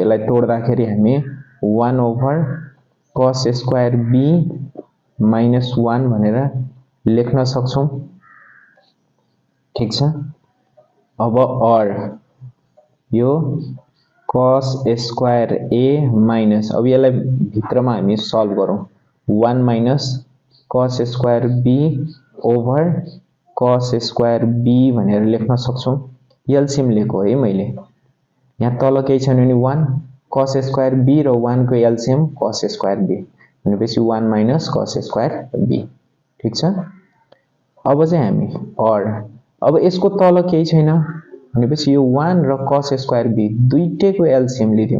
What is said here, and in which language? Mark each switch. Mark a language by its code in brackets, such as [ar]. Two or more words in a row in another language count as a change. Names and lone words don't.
[ne] यसलाई तोड्दाखेरि हामी [en] 1 over cos square b minus 1 [ne] भनेर लेख्न सक्छौं। ठीक छ। अब और यो [en] cos square a minus [ne] अब यसलाई भित्रमा हामी सल्भ गरौँ [en] 1 minus cos square b over cos square b [ne] भनेर लेख्न सक्छौं। एलसीएम लेखो है मैले। यहाँ तल केही छैन भने [en] 1 cos square b [ne] र 1 को एलसीएम [en] cos square b [ne] भनेपछि [en] 1 minus cos square b। [ne] ठीक छ। अब चाहिँ हामी और अब यसको तल केही छैन भनेपछि यो 1 र [en] cos square b [ne] दुईटैको एलसीएम लिदियौ।